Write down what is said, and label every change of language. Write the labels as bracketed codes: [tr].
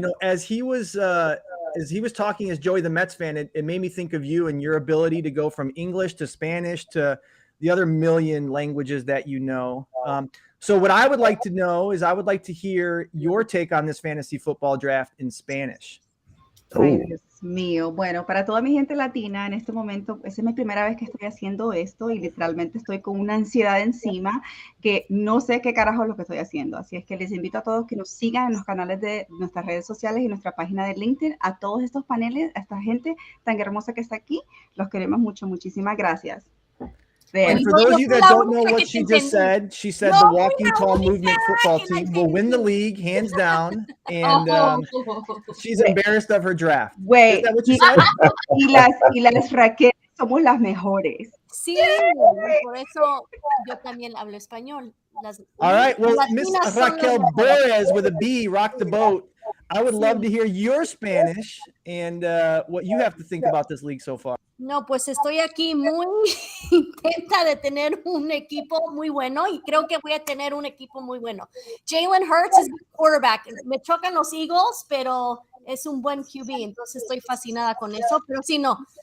[en] As he was talking as Joey the Mets fan, it made me think of you and your ability to go from English to Spanish to the other million languages that you know. So what I would like to know is I would like to hear your take on this fantasy football draft in Spanish. [es] Ay, Dios mío. Bueno, para toda mi gente latina, en este momento, esa es mi primera vez que estoy haciendo esto y literalmente estoy con una ansiedad encima que no sé qué carajo es lo que estoy haciendo. Así es que les invito a todos que nos sigan en los canales de nuestras redes sociales y nuestra página de LinkedIn, a todos estos paneles, a esta gente tan hermosa que está aquí. Los queremos mucho. Muchísimas gracias. [en] And for those of you that don't know what she just said, she said the Walking Tall Movement football team will win the league, hands down, and she's embarrassed of her draft. Wait, Is that what you said? [es] y las Raquel somos las mejores. Sí, por eso yo también hablo español. [en] All right, well, Miss [es] Latinas son [en] Raquel [es] las [en] Borras with a B, rock the boat. I would love to hear your Spanish and what you have to think about this league so far. [es] No, pues estoy aquí muy intenta de tener un equipo muy bueno y creo que voy a tener un equipo muy bueno. Jalen Hurts es mi quarterback. Me chocan los Eagles, pero es un buen QB, entonces estoy fascinada con eso, pero sí, no.